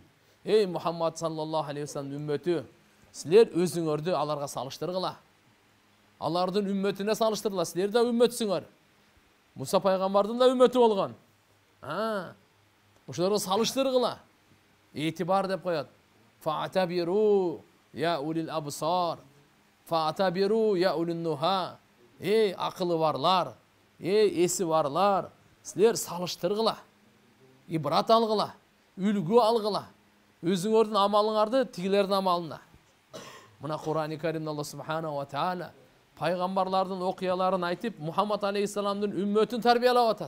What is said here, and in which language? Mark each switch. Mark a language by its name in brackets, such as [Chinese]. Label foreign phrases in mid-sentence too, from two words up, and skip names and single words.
[Kyrgyz] Эй Мухаммад [Arabic] صلى الله عليه وسلم [Kyrgyz] үммөтү, силер өзүңөрдү аларга салыштыргыла. Алардын үммөтүнө салыштыргыла. Силер да үммөтсүңөр. Муса пайгамбардын да үммөтү болгон. Ошолорго салыштыргыла. Этибар деп коет. [Arabic] فاعتبروا يا أولي الأبصار. فاعتبروا يا أولي النهى. [Kyrgyz] Эй акылы барлар, эй эси барлар, силер салыштыргыла. Ибрат алгыла, үлгү алгыла. Өзүңөрдүн амалыңарды тигилердин амалына. Мына Кур'ан-ы Каримде [Arabic] الله سبحانه وتعالى [Kyrgyz] пайгамбарлардын окуяларын айтып, Мухаммад алейхиссаламдын үммөтүн тарбиялап атат.